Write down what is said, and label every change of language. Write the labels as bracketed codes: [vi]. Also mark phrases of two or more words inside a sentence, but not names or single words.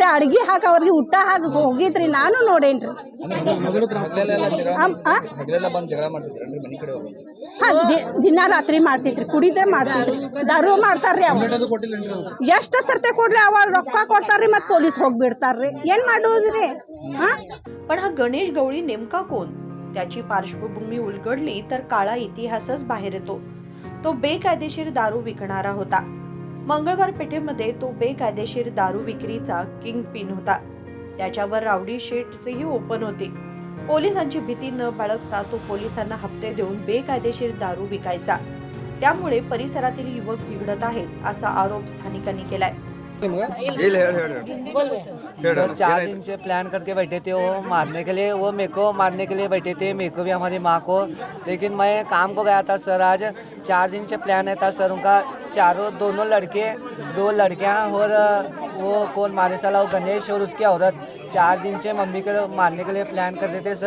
[kn] ಅಡ್ಗಿ ಹಾಕಿ ಅವ್ರಿಗೆ ಊಟ ಹಾಕಿ ಹೋಗಿದ್ರಿ. ನಾನು ನೋಡೇನ್ರಿ. ದಿನ ರಾತ್ರಿ ಮಾಡ್ತಿದ್ರಿ. ಕುಡಿದ್ರೆ ಮಾಡ್ತಿದ್ರಿ. ದಾರು ಮಾಡ್ತಾರ್ರಿ. ಎಷ್ಟು ಸರ್ತೆ ಕೊಡ್ರಿ ಅವ ರೊಕ್ಕ ಕೊಡ್ತಾರ್ರಿ. ಮತ್ತೆ ಪೊಲೀಸ್ ಹೋಗ್ಬಿಡ್ತಾರ್ರಿ. ಏನ್ ಮಾಡೋದ್ರಿ? [mr] पण हा गणेश गवळी नेमका कोण? त्याची पार्श्वभूमी उलगडली तर काळा इतिहासच बाहेर येतो. तो बेकायदेशीर दारू विकणारा होता. मंगळवार पेठेमध्ये तो बेकायदेशीर दारू विक्रीचा किंग पिन होता. त्याच्यावर रावडी शीटही ओपन होते. पोलिसांची भीती न बाळगता तो पोलिसांना हप्ते देऊन बेकायदेशीर दारू विकायचा. त्यामुळे परिसरातील युवक बिघडत आहेत असा आरोप स्थानिकांनी केलाय. [hi] 4 दिन से प्लान करके बैठे थे वो मारने के लिए. वो मेरे को मारने के लिए बैठे थे, मेरे को भी हमारी माँ को. लेकिन मैं काम को गया था सर. आज 4 दिन से प्लान है था सर उनका. दोनों लड़के, 2 लड़कियाँ और वो कौन मारने वाला, वो गणेश और उसकी औरत 4 दिन से मम्मी को मारने के लिए प्लान कर रहे थे सर.